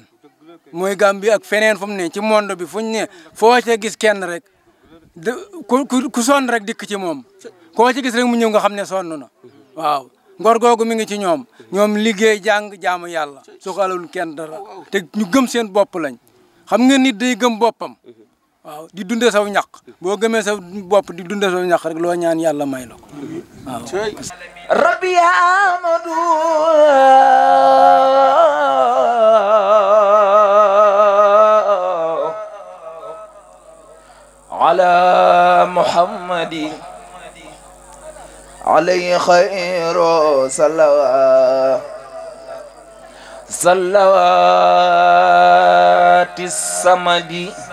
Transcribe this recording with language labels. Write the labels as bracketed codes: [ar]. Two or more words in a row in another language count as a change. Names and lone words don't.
[wo] mooy Gambie ak feneen fu mu ne ci monde bi fuñ ne foo ca gis kenn rek ku sonn rek dikk ci moom koo ci gis rek mu ñëw nga xam ne sonn na waaw ngor googu mi ngi ci ñoom liggéey jàng jaamu yàlla soxalul kenn dara te ñu gëm seen bopp lañ xam nga nit day gëm boppam waaw di dunde saw ñaq boo gëmee sa bopp di dunde saw ñaq rek loo ñaan yàlla may la ko waaw [ar] ربي يا أحمد على محمد عليه خير صلوات الصمد